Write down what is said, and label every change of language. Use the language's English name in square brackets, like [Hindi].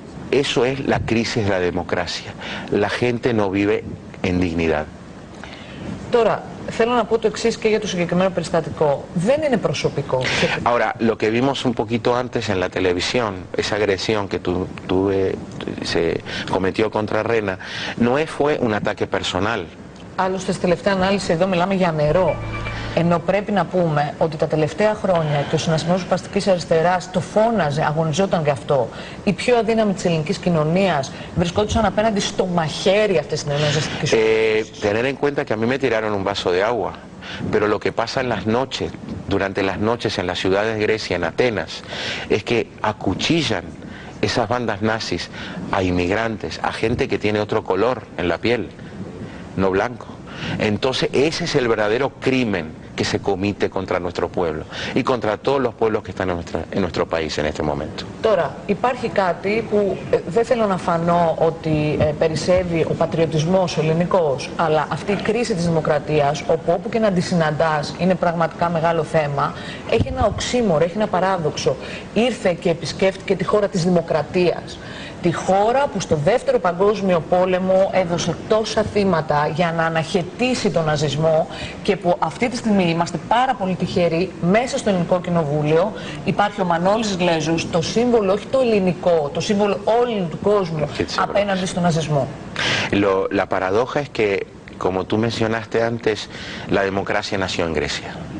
[Spanish] Eso es la crisis de la democracia. La gente no vive en dignidad. [Greek] Τώρα, θέλω να πω το εξής και για το συγκεκριμένο περιστατικό. Δεν είναι προσωπικό. [Spanish] Ahora, lo que vimos un poquito antes en la televisión, esa agresión que se cometió contra Rena, no fue un ataque personal. [Greek] Άλλωστε, στη τελευταία ανάλυση εδώ μιλάμε για νερό. Ενώ πρέπει να πούμε ότι τα τελευταία χρόνια και ο Συνασπισμός Σπαστικής Αριστεράς το φώναζε, αγωνιζόταν γι' αυτό. Οι πιο αδύναμοι της ελληνικής κοινωνίας βρισκόντουσαν απέναντι στο μαχαίρι αυτής της νεοναζιστικής οργάνωσης. [Spanish] Tener en cuenta que a mí me tiraron un vaso de agua, pero lo que pasa en las noches, durante las noches en las ciudades de Grecia, en Atenas, es que acuchillan esas bandas nazis a inmigrantes, a gente que tiene otro color en la piel, no blanco. Entonces ese es el verdadero crimen que se comete contra nuestro pueblo y contra todos los pueblos que están en nuestro país en este momento. [Greek] Τώρα, υπάρχει κάτι που δεν θέλω να φανώ ότι περισσεύει ο πατριωτισμός ο ελληνικός, αλλά αυτή η κρίση της δημοκρατίας, όπου και να τη συναντάς είναι πραγματικά μεγάλο θέμα, έχει ένα οξύμορο, έχει ένα παράδοξο. Ήρθε και επισκέφτηκε τη χώρα της δημοκρατίας. Τη χώρα που στο Δεύτερο Παγκόσμιο Πόλεμο έδωσε τόσα θύματα για να αναχαιτήσει τον ναζισμό και που αυτή τη στιγμή είμαστε πάρα πολύ τυχεροί μέσα στο Ελληνικό Κοινοβούλιο υπάρχει ο Μανώλης Γλέζος, το σύμβολο όχι το ελληνικό, το σύμβολο όλου του κόσμου απέναντι στον ναζισμό. [Spanish] La paradoja es que, como tú mencionaste antes, la democracia nació en Grecia.